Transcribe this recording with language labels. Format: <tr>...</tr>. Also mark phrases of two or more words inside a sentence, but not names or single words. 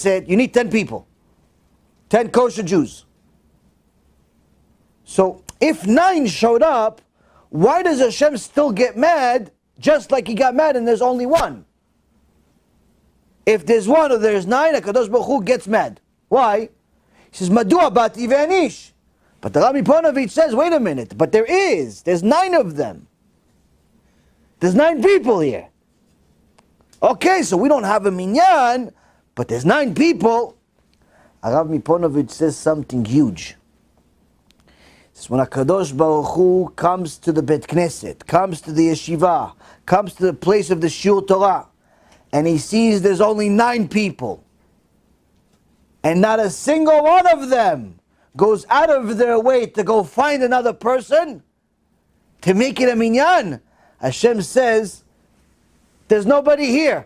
<en>You need 10 people. 10 kosher Jews. So if 9 showed up, why does Hashem still get mad just like he got mad and there's only 1? If there's 1 or there's 9,</en> <he>HaKadosh Baruch Hu</he> <en>gets mad. Why? He says,</en> <he>Madua bati ve'anish.</he> <en>But the Rabbi Ponovich says, wait a minute, but there's 9 of them. There's 9 people here. Okay, so we don't have a minyan, but there's 9 people. Rabbi Ponovich says something huge. He says, when</en> <he>HaKadosh Baruch Hu</he> <en>comes to the</en> <he>Beit Knesset,</he> <en>comes to the yeshiva, comes to the place of the</en> <he>Shiur Torah,</he> <en>and he sees there's only 9 people, and not a single one of them goes out of their way to go find another person to make it a minyan, Hashem says, there's nobody here.</en>